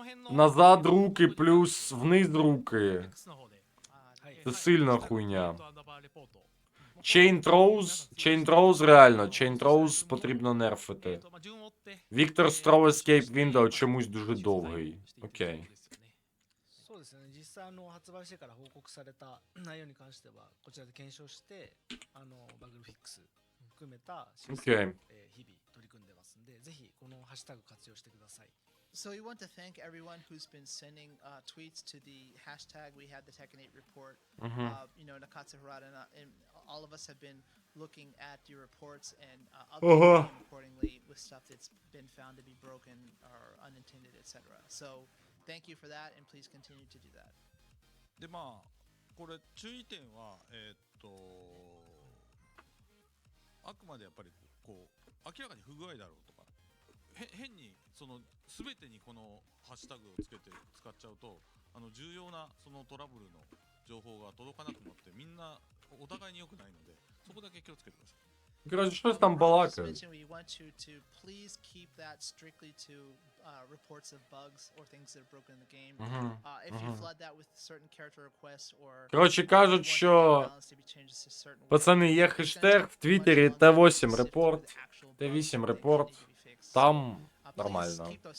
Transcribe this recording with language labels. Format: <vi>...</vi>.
<uk>Назад руки плюс вниз руки. Це сильна хуйня. Chain Throws реально. Chain Throws потрібно нерфити. Victor Throw Escape Window чомусь дуже довгий. Окей.</uk> <ja>そうですね。実際発売してから報告された内容に関してはこちらで検証してバグフィックス含めた修正を日々取り組んでますんで、ぜひこのハッシュタグ活用してください。</ja> <en>So we want to thank everyone who's been sending tweets to the hashtag we had the Tekken 8 report. You know, Nakatsu Harada and all of us have been looking at your reports and updating them accordingly with stuff that's been found to be broken or unintended, etc. So thank you for that, and please continue to do that.</en> <ja>でまあこれ注意点はあくまでやっぱりこう明らかに不具合だろうとか変にその全てにこのハッシュタグをつけて使っちゃうと重要なそのトラブルの情報が届かなくなってみんなお互いに良くないのでそこだけ気をつけてください。</ja> <uk>Короче, щось там балакають.</uk> <en>We want you to please keep that strictly to reports of bugs or things that are broken in the game. If you flood that with certain character requests or</en> <uk>Короче, кажуть, що пацани, є хештег в Твіттері Т8 репорт, Т8 репорт. Там нормально.</uk>